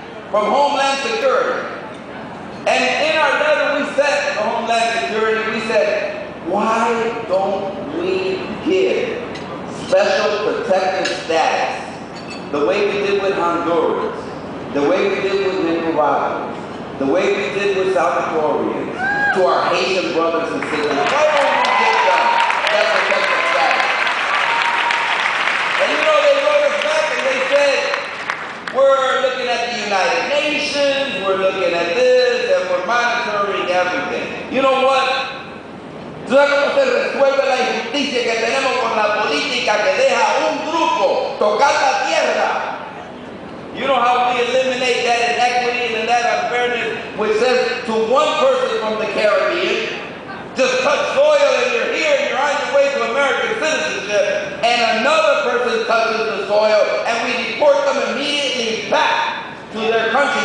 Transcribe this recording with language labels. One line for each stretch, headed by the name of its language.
English: from Homeland Security. And in our letter we said to Homeland Security, we said, why don't we give special protected status the way we did with Honduras, the way we did with Nicaraguans, the way we did with Salvadorians, to our Haitian brothers and sisters? Why don't we give them that protected status? And you know, they wrote us back and they said, we're looking at the United Nations, we're looking at this, and we're monitoring everything. You know what?
Spanish: ¿Tú sabes cómo se resuelve la injusticia que tenemos con la política que deja un grupo tocar la tierra?
English: You know how we eliminate that inequity and that unfairness, which says to one person from the Caribbean, just touch soil and you're here and you're on your way to American citizenship, and another person touches the soil and we deport them immediately back to their country.